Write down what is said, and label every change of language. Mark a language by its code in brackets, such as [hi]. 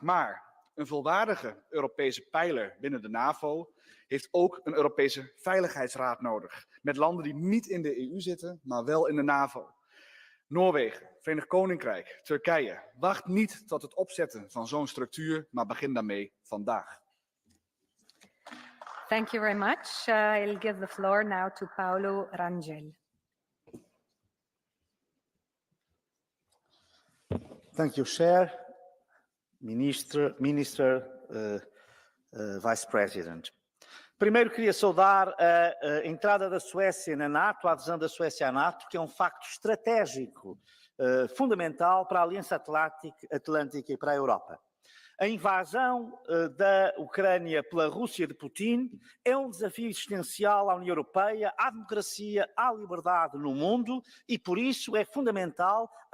[nl] Maar een volwaardige Europese pijler binnen de NAVO heeft ook een Europese Veiligheidsraad nodig. Met landen die niet in de EU zitten, maar wel in de NAVO. Noorwegen, Verenigd Koninkrijk, Turkije. Wacht niet tot het opzetten van zo'n structuur, maar begin daarmee vandaag. [en] Thank you very much. I'll give the floor now to Paolo Rangel. Thank you, Chair, Minister, Vice President. [pt] Primeiro, queria saudar a entrada da Suécia na NATO, a adesão da Suécia à NATO, que é um facto estratégico, fundamental para a Aliança Atlântica e para a Europa. A invasão da Ucrânia pela Rússia de Putin é um desafio existencial à União Europeia, à democracia, à liberdade no mundo e, por isso, é fundamental